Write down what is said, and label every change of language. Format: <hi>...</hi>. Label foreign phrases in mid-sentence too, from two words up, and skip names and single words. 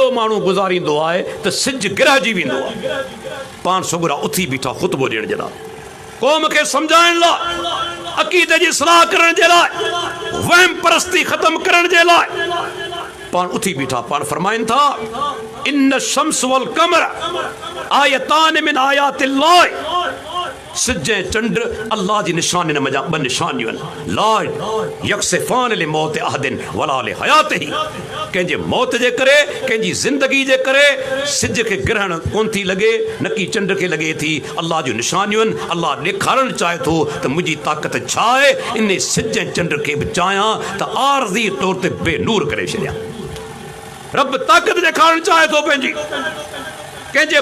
<sd>माण्हू गुज़ारींदो आहे त सिज गिरहजी वेंदो आहे पाण सुगुरा उथी बीठा ख़ुतबो ॾियण जे लाइ क़ौम खे सम्झाइण लाइ अक़ीदे जी सलाह करण जे लाइ वहम परस्ती ख़त्म करण जे लाइ पाण उथी बीठा पाण फरमाइनि था</sd> <ar>إن الشمس والقمر آيتان من آيات الله</ar> <sd>सिज ऐं चंड अल्लाह जी निशानियुनि में ॿ निशानियूं आहिनि</sd> <ar>لا يكسفان لموت أحد ولا لحياته</ar> <sd>कंहिंजे मौत जे करे कंहिंजी ज़िंदगी जे करे सिज खे ग्रहण कोन थी लॻे न की चंड खे लॻे थी अल्लाह जूं निशानियूं आहिनि अल्लाह ॾेखारणु चाहे थो त मुंहिंजी ताक़त छा आहे इन सिज ऐं चंड खे बि चाहियां त आरज़ी तौर ते बेनूर करे छॾियां रब ताक़त ॾेखारणु चाहे थो पंहिंजी कंहिंजे</sd>